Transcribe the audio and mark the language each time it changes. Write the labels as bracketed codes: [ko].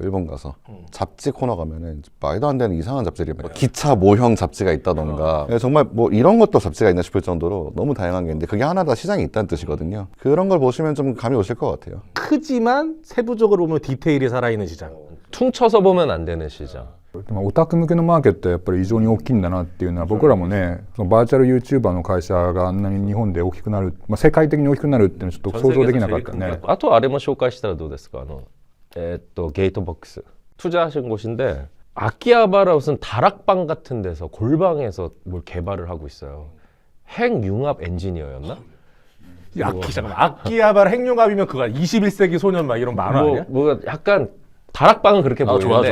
[ko] 일본 가서 잡지 코너 가면은 말도 안 되는 이상한 잡지를 막 기차 모형 잡지가 있다던가 정말 뭐 이런 것도 잡지가 있나 싶을 정도로 너무 다양한 게 있는데 그게 하나 다 시장이 있다는 뜻이거든요. 그런 걸 보시면 좀 감이 오실 것 같아요. 크지만 세부적으로 보면 디테일이 살아있는 시장. 퉁쳐서 보면 안 되는 시장. [ja] まあオタク向けのマーケットはやっぱり異常に大きいんだなっていうのは僕らもねそのバーチャル YouTuber の会社があんなに日本で大きくなる、まあ、世界的に大きくなるっていうのはちょっと想像できなかったね。 아とあれも紹介したらどうですか? [ko] 게이트박스 투자하신 곳인데 아키하바라 무슨 다락방 같은 데서 골방에서 뭘 개발을 하고 있어요. 핵융합 엔지니어였나? 아키하바라 핵융합이면 그거 21세기 소년 막 이런 만화 아니야? 뭐 약간 다락방은 그렇게 보이는데